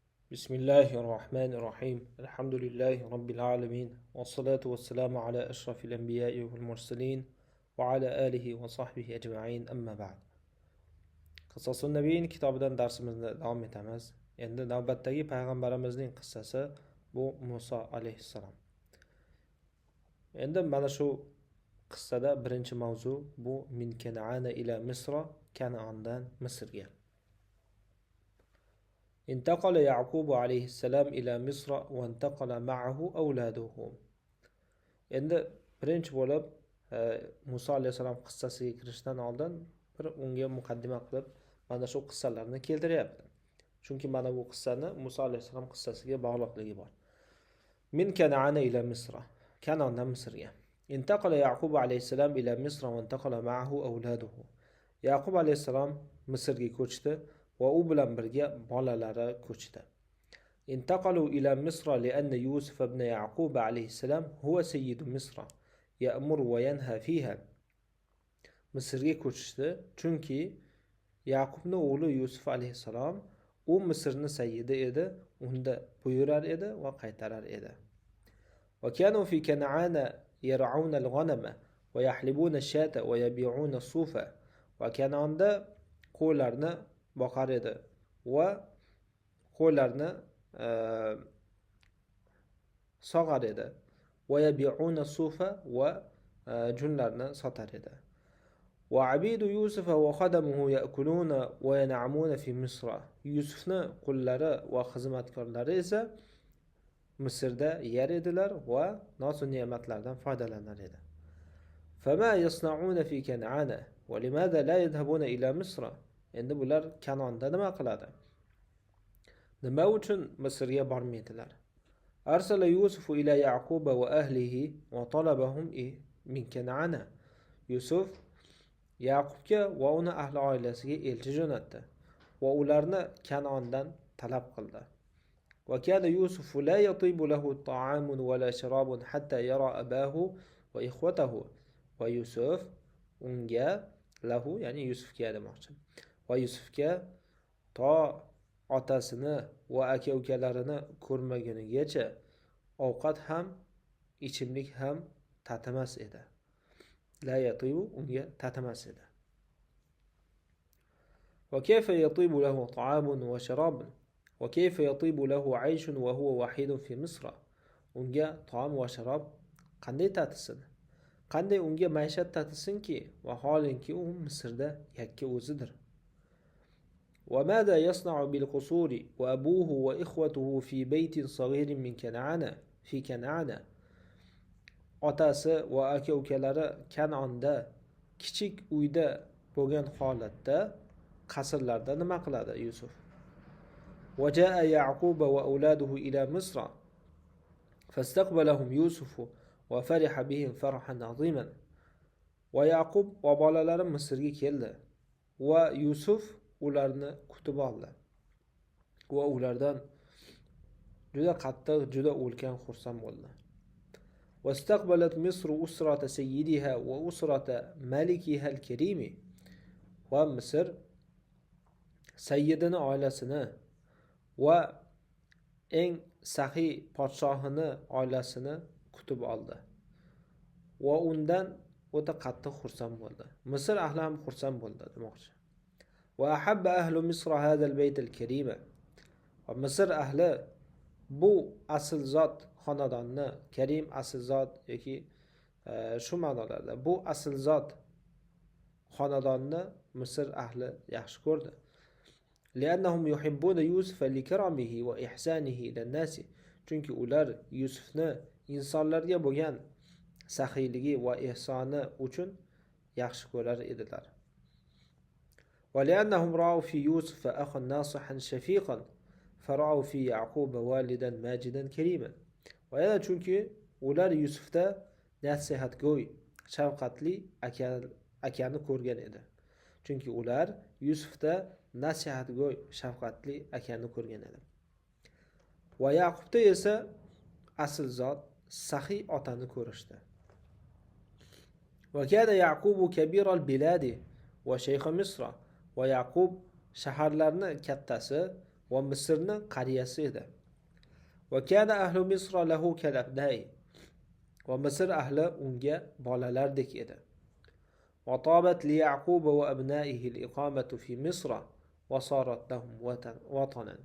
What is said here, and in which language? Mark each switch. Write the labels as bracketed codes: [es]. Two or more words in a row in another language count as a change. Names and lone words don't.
[ar] بسم الله الرحمن الرحيم الحمد لله رب العالمين والصلاة والسلام على أشرف الأنبياء والمرسلين وعلى آله وصحبه أجمعين أما بعد [uz] Qisosun Nabiyin kitobidan darsimizni davom etamiz. Endi navbatdagi payg'ambarimizning qissasi bu Musa alayhissalom. Endi mana shu qissada birinchi mavzu bu [ar] من كنعان إلى مصر, [uz] Kan'andan Misrga. [ar] انتقل يعقوب عليه السلام إلى مصر وانتقل معه أولاده. [uz] Endi birinchi bo'lib Musa alayhissalom qissasiga kirishdan oldin bir unga muqaddima qilib mana shu qissalarni keltiryapti. Chunki mana bu qissani Musa alayhissalom qissasiga bog'liqligi bor. [ar] من كنعان إلى مصر, [uz] Kan'andan Misrga. [ar] انتقل يعقوب عليه السلام إلى مصر وانتقل معه أولاده. [uz] Yaqub alayhissalom Misrga ko'chdi va u bilan birga bolalari ko'chdi. [ar] انتقلوا إلى مصر لأن يوسف ابن يعقوب عليه السلام هو سيد مصر يأمر وينهى فيها. [uz] Misrga ko'chdi chunki Yaqubning o'g'li Yusuf alayhissalom u Misrning sayyidi edi, unda buyurar edi va qaytarar edi. [ar] وكانوا في كنعان يرعون الغنم ويحلبون الشاة ويبيعون الصوف. [uz] وكنعanda qo'ylarni boqar edi va qo'ylarni sog'ar edi. [ar] ويبيعون الصوف [uz] va junlarni sotar edi. [ar] وعبيد يوسف وخدمه يأكلون وينعمون في مصر. [uz] Yusufni qullari va xizmatkorlari esa Misrda yer edilar va noz ne'matlardan foydalanar edi. [ar] فما يصنعون في كنعان ولماذا لا يذهبون إلى مصر. [uz] Endi bular Kanonda nima qiladi? Nima uchun Misrga bormaydilar? [ar] أرسل يوسف إلى يعقوب وأهله وطلبهم من كنعان. [uz] Yusuf Yaqubga va uning ahli oilasiga elchi jo'natdi va ularni Kanondan talab qildi. [ar] وكان يوسف لا يطيب له طعام ولا شراب حتى يرى أباه وإخوته. [uz] ويوسف unga lahu ya'ni Yusufga demoqchi. Va Yusufga to otasini va aka-ukalarini ko'rmagunigacha ovqat ham, ichimlik ham tatimas edi. [ar] لا يطيب [uz] unga tatimas edi. [ar] وكيف يطيب له طعام وشراب وكيف يطيب له عيش وهو وحيد في مصر. [uz] Unga taom va sharob qanday tatisin? Qanday unga maishat tatisinki vaholanki u Misrda yakka o'zidir. [ar] وماذا يصنع بالقصور وأبوه وإخوته في بيت صغير من كنعان في كنعان. [uz] Otasi va aka-ukalari Kan'onda kichik uyda bo'lgan holatda qasrlarda nima qiladi Yusuf? [ar] وجاء يعقوب وأولاده إلى مصر فاستقبلهم يوسف وفرح بهم فرحا عظيما. [uz] ويعقوب وبالالari Misrga keldi va Yusuf ularni kutib oldi va ulardan juda qattiq, juda ulkan xursand bo'ldi. [ar] واستقبلت مصر أسرة سيدها وأسرة ملكها الكريم. [uz] va Misr sayyidini oilasini va eng saxiy podshohini oilasini kutib oldi va undan o'ta qattiq xursand bo'ldi. Misr ahli ham xursand bo'ldi demoqchi. [ar] وأحب أهل مصر هذا البيت الكريم. [uz] Misr ahli bu asl zot xonadonni, karim asl zot yoki shu ma'nolarda bu asl zot xonadonni Misr ahli yaxshi ko'rdi. لأنهم يحبون يوسف لكرمه وإحسانه إلى الناس. Chunki ular Yusufni insonlarga bo'lgan saxiyligi va ihsoni uchun yaxshi ko'rar edilar. [ar] ولأنهم رأوا في يوسف أخا ناصحا شفيقا فرأوا في يعقوب والدا ماجدا كريما. [uz] ويانا chunki ular Yusufda nasihatgo'y, shafqatli akani ko'rgan edi. Chunki ular Yusufda nasihatgo'y, shafqatli akani ko'rgan edi. Va Yaqubda esa asl zot, saxiy otani ko'rishdi. [ar] وكان يعقوب كبير البلاد وشيخ مصر. [uz] Va Yaqub shaharlarni kattasi va Misrni qariyasi edi. [ar] وكان أهل مصر له كالأبناء. [uz] Va Misr ahli unga bolalardek edi. [ar] وطابت ليعقوب وأبنائه الإقامة في مصر وصارت لهم وطنا.